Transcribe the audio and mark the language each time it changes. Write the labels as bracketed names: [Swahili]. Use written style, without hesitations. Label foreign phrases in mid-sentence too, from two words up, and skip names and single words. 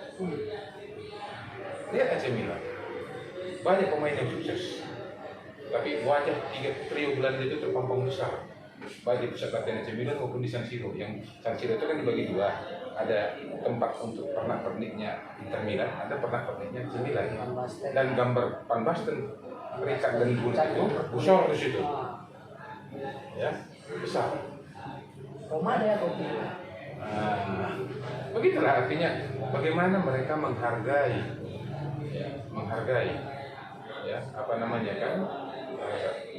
[Indonesian] Lihat AC Milan, banyak pemain yang sukses, tapi wajah tiga trio Belanda itu terpampang besar, baik di pusat latihan AC Milan maupun di San Siro. Yang San Siro itu kan dibagi dua, ada tempat untuk pernak-perniknya Inter Milan, ada pernak-perniknya AC Milan. Van Basten. Dan gambar Van Basten, Richard dan Gullit itu besar di situ, ya, besar. Roma ada ya kopi. Nah, begitulah artinya bagaimana mereka menghargai, ya, ya, apa namanya kan? Ya.